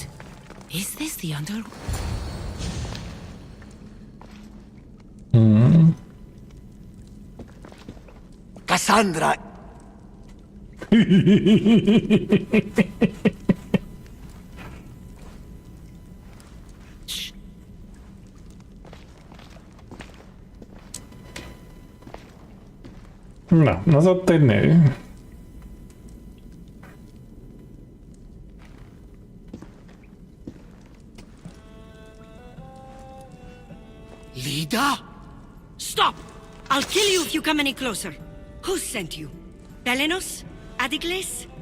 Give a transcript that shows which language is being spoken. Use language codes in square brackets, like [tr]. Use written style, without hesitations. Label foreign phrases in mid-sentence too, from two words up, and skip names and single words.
[en] Is this the under... Cassandra, [hu] Na, az ott egy nő. [en] Lida? Stop! I'll kill you if you come any closer. Who sent you? Pelenos? Adigles?